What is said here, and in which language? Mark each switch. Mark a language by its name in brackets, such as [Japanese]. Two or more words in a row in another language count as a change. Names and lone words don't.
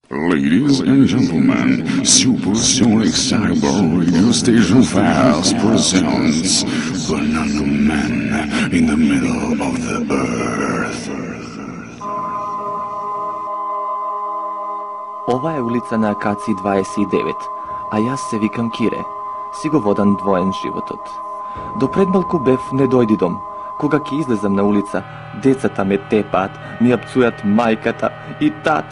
[English] Ladies and gentlemen, Supersonic Cyber Radio Station Fast presents Banana Man in the Middle of the Earth. [Macedonian] Ова е улица на Акаци 29, а јас се викам Кире. Си го водан двоен животот. До предмалку бев не дојди дом. Кога ќе излезам на улица, децата ме тепаат, ми ја пцујат мајката и тате.